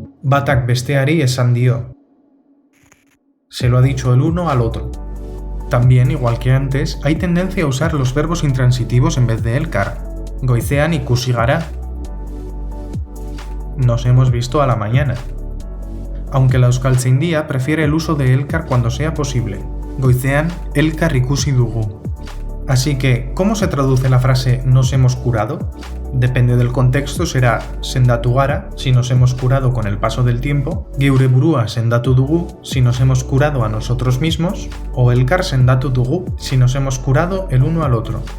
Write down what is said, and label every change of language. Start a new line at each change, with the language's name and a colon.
Basque: Batak besteari esan dio.
Spanish: Se lo ha dicho el uno al otro. También, igual que antes, hay tendencia a usar los verbos intransitivos en vez de elkar.
Basque: Goizean ikusi gara.
Spanish: Nos hemos visto a la mañana. Aunque la euskaltzaindia prefiere el uso de elkar cuando sea posible.
Basque: Goizean elkar ikusi dugu.
Spanish: Así que, ¿cómo se traduce la frase nos hemos curado? Depende del contexto, será
Basque: sendatu gara,
Spanish: si nos hemos curado con el paso del tiempo,
Basque: geure burua sendatu dugu,
Spanish: si nos hemos curado a nosotros mismos, o
Basque: elkar sendatu dugu,
Spanish: si nos hemos curado el uno al otro.